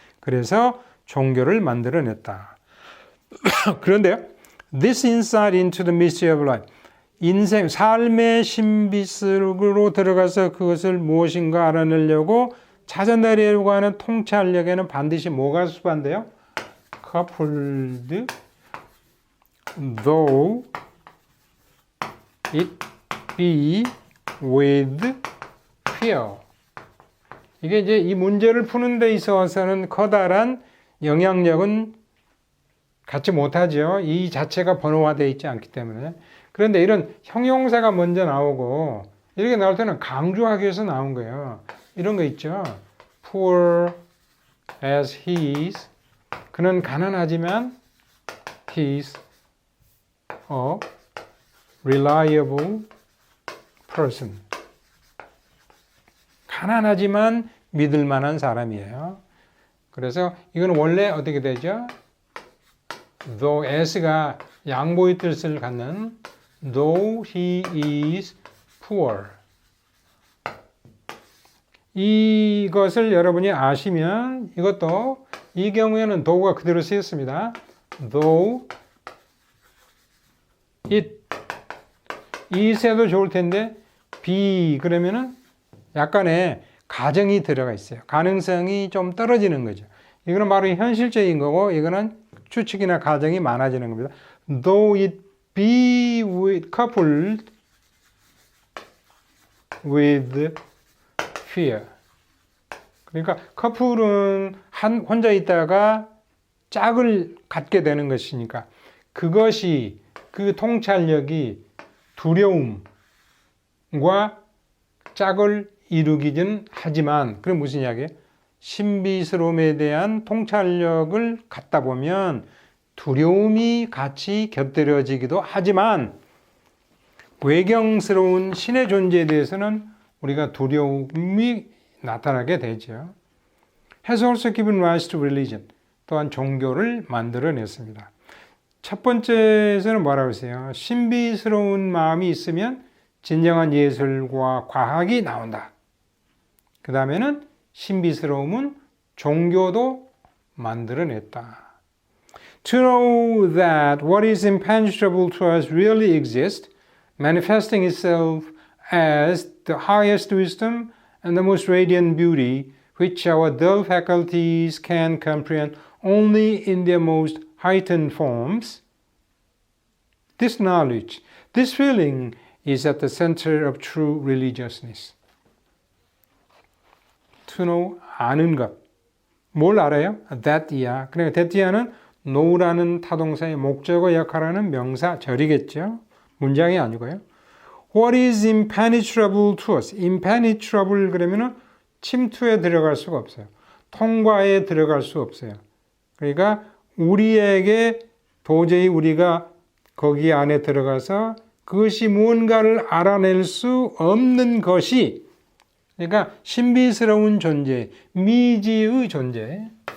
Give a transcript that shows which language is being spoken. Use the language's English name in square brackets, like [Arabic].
[Korean] 그래서 종교를 만들어냈다. 그런데요, [English] this insight into the mystery of life, [Korean] 인생, 삶의 신비스로 들어가서 그것을 무엇인가 알아내려고 찾아내려고 하는 통찰력에는 반드시 뭐가 수반돼요? [English] coupled though it be with fear. [Korean] 이게 이제 이 문제를 푸는 데 있어서는 커다란 영향력은 갖지 못하죠. 이 자체가 번호화되어 있지 않기 때문에. 그런데 이런 형용사가 먼저 나오고 이렇게 나올 때는 강조하기 위해서 나온 거예요. 이런 거 있죠. [English] Poor as he is. [Korean] 그는 가난하지만 [English] he is a reliable person. [Korean] 가난하지만 믿을 만한 사람이에요. 그래서 이건 원래 어떻게 되죠? [English] though as가 [Korean] 양보의 뜻을 갖는 [English] though he is poor. [Korean] 이것을 여러분이 아시면 이것도 이 경우에는 though가 그대로 쓰였습니다. though it it에도 좋을 텐데 be 그러면은 약간의 가정이 들어가 있어요. 가능성이 좀 떨어지는 거죠. 이거는 바로 현실적인 거고 이거는 추측이나 가정이 많아지는 겁니다. [English] Though it be coupled with fear. [Korean] 그러니까 커플은 혼자 있다가 짝을 갖게 되는 것이니까 그것이 그 통찰력이 두려움과 짝을 이루기는 하지만 그럼 무슨 이야기예요? 신비스러움에 대한 통찰력을 갖다 보면 두려움이 같이 곁들여지기도 하지만 외경스러운 신의 존재에 대해서는 우리가 두려움이 나타나게 되죠. [English] Has also given rise to religion. [Korean] 또한 종교를 만들어냈습니다. 첫 번째에서는 뭐라고 했어요? 신비스러운 마음이 있으면 진정한 예술과 과학이 나온다. 그 다음에는 신비스러움은 종교도 만들어냈다. [English] To know that what is impenetrable to us really exists, manifesting itself as the highest wisdom and the most radiant beauty, which our dull faculties can comprehend only in their most heightened forms. This knowledge, this feeling is at the center of true religiousness. To know, [Korean] 아는 것. 뭘 알아요? [English] That [Korean] 이야. 그러니까 that 이야는 know라는 타동사의 목적어 역할하는 명사절이겠죠. 문장이 아니고요. [English] What is impenetrable to us? [Korean] impenetrable 그러면은 침투에 들어갈 수가 없어요. 통과에 들어갈 수 없어요. 그러니까 우리에게 도저히 우리가 거기 안에 들어가서 그것이 무언가를 알아낼 수 없는 것이, 그러니까 신비스러운 존재, 미지의 존재,